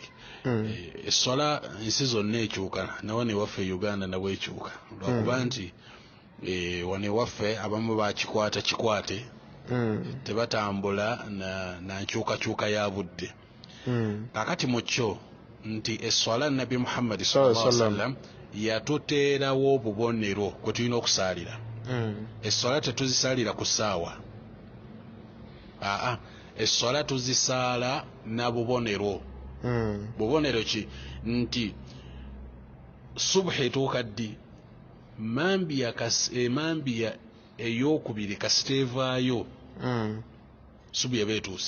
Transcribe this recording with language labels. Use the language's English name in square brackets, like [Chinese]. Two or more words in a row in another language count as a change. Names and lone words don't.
[Ganda] Eswala ensi zonna ekyuka, nawo newaffe Uganda nabwe ekyuka, lwakuba nti wano ewaffe abamu bakikwate tebatambula na nkyukakyuka ya budde. Kakati mu kyo nti eswala Nabi Muhammad [Arabic] صلى الله عليه وسلم [Ganda] yatuteerawo obubonero kwe tulina okusaalira. Eswala tetuzisaalira ku ssaawa, eswala tuzisaala na bubonero. Bubonero ki? Nti subhi etuuka ddi, emambiya ey'okubiri kasitevaayo, subi eba etuuse.